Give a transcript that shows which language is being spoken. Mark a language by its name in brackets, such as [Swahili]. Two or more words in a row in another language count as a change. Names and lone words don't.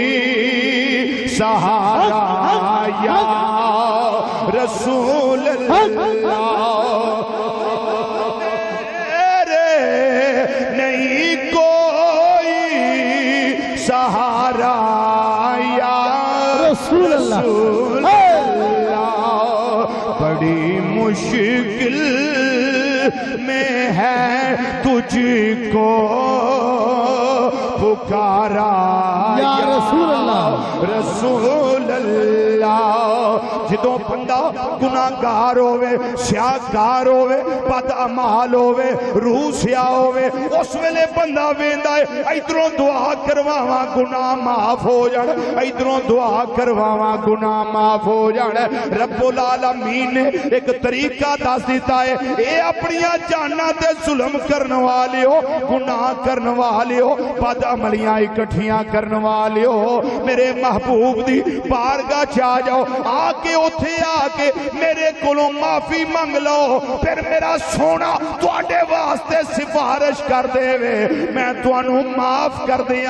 [Urdu] سہارا [Arabic] یا رسول اللہ [Urdu] تیرے نہیں کوئی سہارا [Arabic] یا رسول اللہ [Urdu] بڑی مشکل میں ہے تجھ کو [Punjabi] پکارا [Arabic] یا رسول اللہ رسول اللہ [Punjabi] جدوں بندہ گناہگار ہووے سیاہکار ہووے بد اعمال ہووے روح سیاہ ہووے اس ویلے بندہ ویندا ہے ادھروں دعا کرواواں گناہ معاف ہو جان ادھروں دعا کرواواں گناہ معاف ہو جان [Arabic] رب العالمین [Punjabi] نے ایک طریقہ دس دیتا ہے اے اپنی جاناں تے ظلم کرن والیو گناہ کرن والیو بد عملیاں اکٹھیاں کرن والیو میرے محبوب دی بارگاہ چ آ جاؤ آ کے اوتھے آ کے میرے کولوں معافی منگ لو پھر میرا سونا تواڈے واسطے سفارش کر دے وے میں تانوں معاف کر دیاں